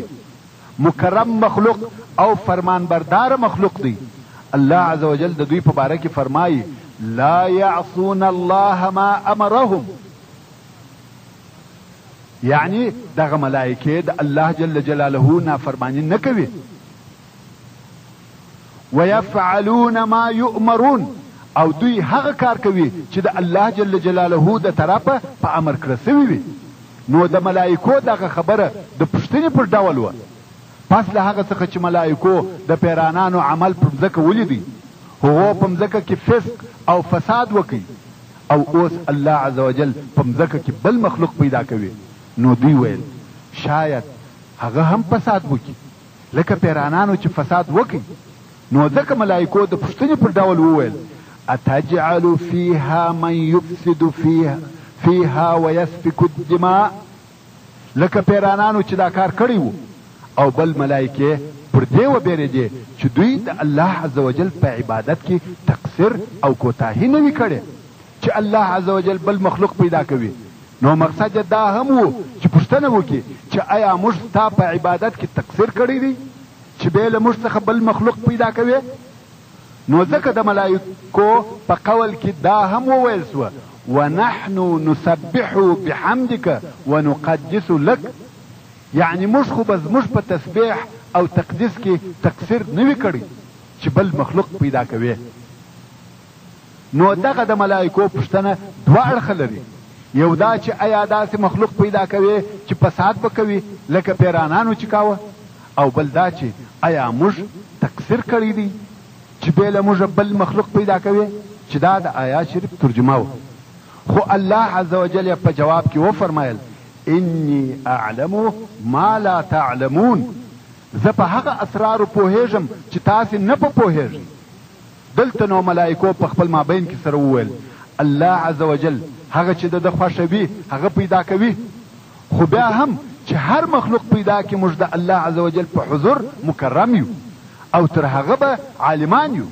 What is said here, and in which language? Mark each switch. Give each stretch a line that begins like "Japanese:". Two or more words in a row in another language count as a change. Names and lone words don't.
Pashto: مکرم مخلوق او فرمانبردار مخلوق دی. الله
Arabic: عز وجل
Pashto: د دوی په باره کې فرمایي
Arabic: لا یعصون الله ما امرهم،
Pashto: یعنی دغه ملائکې د الله
Arabic: جل جلاله
Pashto: نافرمانی نه کوي.
Arabic: ويفعلون ما يؤمرون،
Pashto: او دوی هغه کار کوي چې د الله
Arabic: جل جلاله
Pashto: د طرفه په امر کړی سوی وي. نو د ملائکو دغه خبره د پوښتنې پر ډول وه. پس له هغه څخه چې ملائکو د پیرانانو عمل پر مځکه ولیدی، هغو په مځکه کې فسق او فساد وکړي، او اوس الله
Arabic: عز وجل
Pashto: په مځکه کې بل مخلوق پیدا کوي. نو دوی ویل شاید هغه هم فساد وکړي لکه پیرانانو چې فساد وکړي. نو ځکه ملائکو د پوښتنې پر ډول وویل
Arabic: اتجعل فيها من يفسد فيها ويسفك الدماء،
Pashto: لکه پیرانانو چې دا کار کړی وو. او بل ملائکه پر دې وبېرېدې چې دوی د الله
Arabic: عز وجل
Pashto: په عبادت کې تقصیر او کوتاهي نه وي کړې، چې الله
Arabic: عز وجل
Pashto: بل مخلوق پیدا کوي. نو مقصد دا هم وو چې پوښتنه وکړي چې آیا موږ ستا په عبادت کې تقصیر کړی دی چې بې له موږ څخه بل مخلوق پیدا کوي؟ نو ځکه د ملائکو په قول کې دا هم وویل سوه
Arabic: ونحن نسبح بحمدك ونقدس لك،
Pashto: یعنی موږ خو به زموږ په تسبیح او تقدیس کې تقصیر نه وي کړی چې بل مخلوق پیدا کوي. نو دغه د ملائکو پوښتنه دوه اړخه لري. یو دا چې آیا داسې مخلوق پیدا کوي چې فساد به کوي لکه پیرانانو چې کاوه، او بل دا چې آیا موږ تقصیر کړی دی چې بې له موږ بل مخلوق پیدا کوي، چې دا د آیات شریف ترجمه و. خو الله
Arabic: عز وجل
Pashto: په جواب کې وفرمایل
Arabic: انی اعلم ما لا تعلمون،
Pashto: زه په هغه اسرارو پوهیږم چې تاسې نه په پوهیږئ. دلته نو ملائکو په خپل مابین کې سره وویل الله
Arabic: عز وجل
Pashto: هغه چې د خوښوي هغه پیدا کوي، خو بیا هم چې هر مخلوق پیدا کې موږ د الله
Arabic: عز وجل
Pashto: په حضور مکرم یو او تر هغه به عالمان یو.